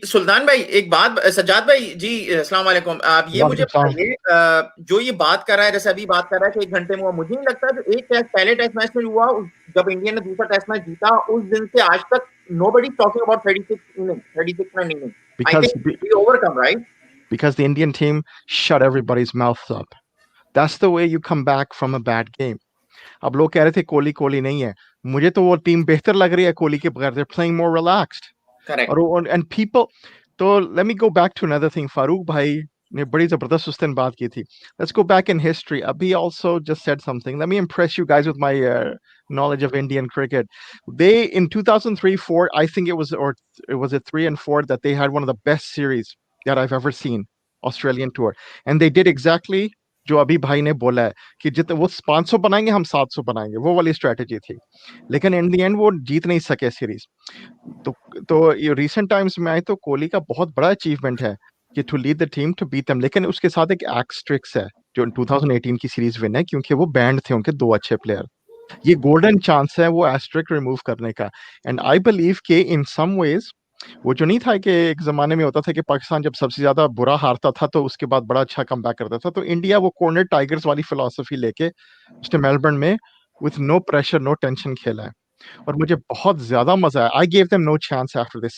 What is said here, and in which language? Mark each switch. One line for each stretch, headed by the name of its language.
Hindi: सुल्तान भाई एक बात, सज्जाद भाई जी अस्सलाम वालेकुम, आप ये मुझे बताइए, जो ये बात कर रहा है, जैसे अभी बात कर रहा है कि 1 घंटे में हुआ, मुझे नहीं लगता जो एक टेस्ट पहले टेस्ट मैच में हुआ, जब इंडिया ने दूसरा टेस्ट मैच जीता, उस दिन से आज तक
English: nobody is talking about 36 run inning. I think we overcome, right? Because the Indian team shut everybody's mouths up. That's the way you come back from a bad game.
Hindi: अब लोग कह रहे थे कोहली नहीं है, मुझे तो वो टीम बेहतर लग रही है कोहली के बगैर.
English: They're playing more relaxed. Correct. And people,
Hindi: तो
English: let me go back to another thing.
Hindi: Farooq भाई ने बड़ी जबरदस्त उस दिन बात की थी.
English: Let's go back in history. Abhi also just said something. Let me impress you guys with my knowledge of Indian cricket. They in 2003-4, I think it was a 3 and 4 that they had one of the best series that I've ever seen, Australian tour, and they did exactly
Hindi: जो अभी भाई ने बोला है कि जितने वो 500 बनाएंगे हम 700 बनाएंगे, वो वाली स्ट्रेटजी थी. लेकिन इन द एंड वो जीत नहीं सके सीरीज. तो ये रिसेंट टाइम्स में आए तो कोहली का बहुत बड़ा अचीवमेंट है कि
English: To lead the team to beat them.
Hindi: लेकिन उसके साथ एक एस्टेरिस्क है जो 2018 की सीरीज विन है, क्योंकि वो बैंड थे उनके 2 अच्छे प्लेयर. ये गोल्डन चांस है वो एस्टेरिस्क रिमूव करने का. एंड आई बिलीव कि इन सम वेज वो जो नहीं था कि एक जमाने में होता था कि पाकिस्तान जब सबसे ज्यादा बुरा हारता था तो उसके बाद बड़ा अच्छा कमबैक करता था, तो इंडिया वो कॉर्नर टाइगर्स वाली फिलॉसफी लेके उसने मेलबर्न में with no pressure no tension खेला है और मुझे बहुत ज्यादा मजा आया.
English: I gave them no chance after this.